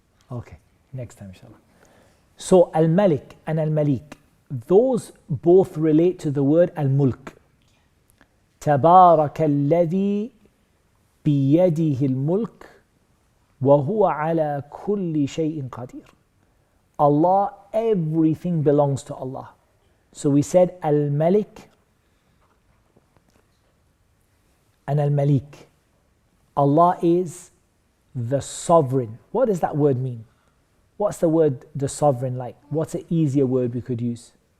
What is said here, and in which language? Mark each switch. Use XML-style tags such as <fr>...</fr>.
<en>Okay, next time inshallah. So Al-Malik and Al-Malik, those both relate to the word Al-Mulk.</en> <ar>تبارك الذي بيده الملك وهو على كل شيء قدير.</ar> <en>Allah, everything belongs to Allah. So we said Al-Malik and Al-Malik. Allah is the sovereign. What does that word mean? What's the word the sovereign like? What's an easier word we could use?</en>